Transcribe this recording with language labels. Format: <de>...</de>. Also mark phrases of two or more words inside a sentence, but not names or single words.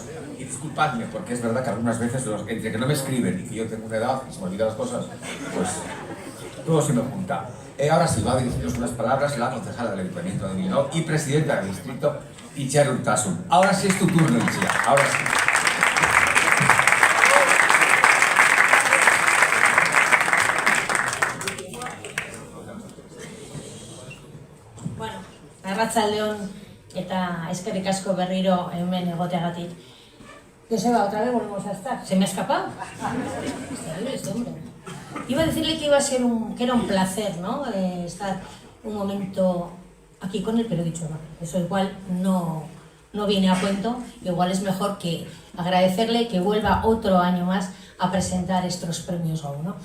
<es>Y disculpadme, porque es verdad que algunas veces, entre que no me escriben y que yo tengo una edad y se me olvidan las cosas, pues todo se me junta. Ahora sí, va a dirigirnos unas palabras la concejala del Ayuntamiento de Bilbao y presidenta del distrito, Itziar Urtasun. Ahora sí es tu turno, Itziar. Ahora sí.</es> <eu>Bueno, arratsaldeon eta eskerrik asko berriro hemen egoteagatik.</eu> <es>Joseba, otra vez volvemos a estar. ¿Se me ha escapado? Este hombre. Iba a decirle que iba a ser que era un placer, ¿no? Estar un momento aquí con él, pero he dicho, no, eso igual no viene a cuento. Igual es mejor que agradecerle que vuelva otro año más a presentar estos premios GO, ¿no?</es>